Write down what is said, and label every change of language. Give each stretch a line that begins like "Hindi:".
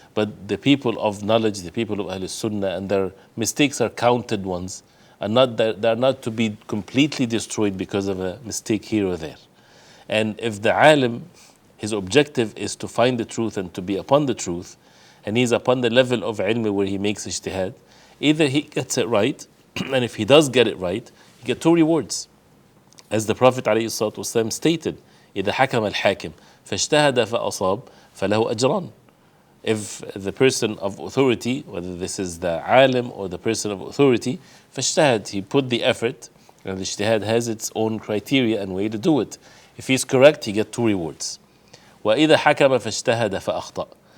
English: But the people of knowledge, the people of Ahl Sunnah, and their mistakes are counted ones, and they're not to be completely destroyed because of a mistake here or there. And if the alim, his objective is to find the truth and to be upon the truth, and he's upon the level of ilm where he makes ijtihad, either he gets it right, and if he does get it right, he gets two rewards. As the Prophet ﷺ stated,
Arabic: إذا حكم الحاكم فاجتهد فأصاب فله أجران.
English: If the person of authority, whether this is the alim or the person of authority, فاجتهد, he put the effort, and the ijtihad has its own criteria and way to do it. If he's correct, he gets two rewards.
Arabic: وإذا حكم فاجتهد فأخطأ.